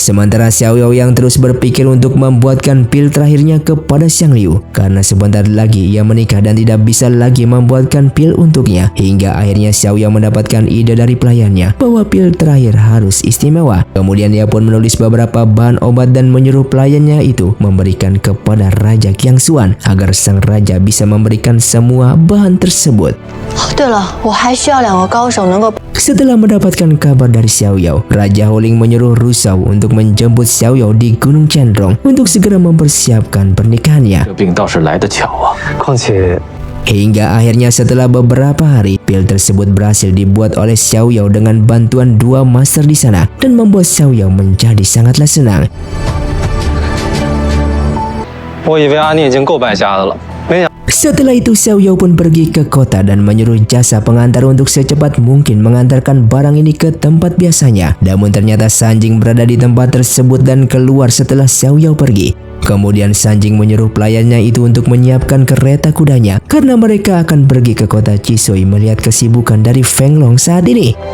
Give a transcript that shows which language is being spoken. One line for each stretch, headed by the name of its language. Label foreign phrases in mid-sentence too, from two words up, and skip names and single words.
Indonesian: Sementara Xiao Yao yang terus berpikir untuk membuatkan pil terakhirnya kepada Xiang Liu, karena sebentar lagi ia menikah dan tidak bisa lagi membuatkan pil untuknya. Hingga akhirnya Xiao Yao mendapatkan ide dari pelayannya bahwa pil terakhir harus istimewa. Kemudian ia pun menulis beberapa bahan obat dan menyuruh pelayannya itu memberikan kepada Raja Qiang Xuan agar sang raja bisa memberikan semua bahan tersebut.
Chinese: 对了，我还需要2个高手能够。
Indonesian: Setelah mendapatkan kabar dari Xiao Yao, Raja Holing menyuruh Ru Shao untuk menjemput Xiao Yao di Gunung Chenrong untuk segera mempersiapkan pernikahannya.
Chinese: 这病倒是来得巧啊！况且
Indonesian: Hingga akhirnya setelah beberapa hari, pil tersebut berhasil dibuat oleh Xiao Yao dengan bantuan 2 master di sana dan membuat Xiao Yao menjadi sangatlah senang.
Chinese: 我以为阿聂已经够败家的了，没想
Indonesian: Setelah itu Xiao Yao pun pergi ke kota dan menyuruh jasa pengantar untuk secepat mungkin mengantarkan barang ini ke tempat biasanya. Namun ternyata Sanjing berada di tempat tersebut dan keluar setelah Xiao Yao pergi. Kemudian Sanjing menyuruh pelayannya itu untuk menyiapkan kereta kudanya karena mereka akan pergi ke kota Chisui melihat kesibukan dari Feng Long saat ini.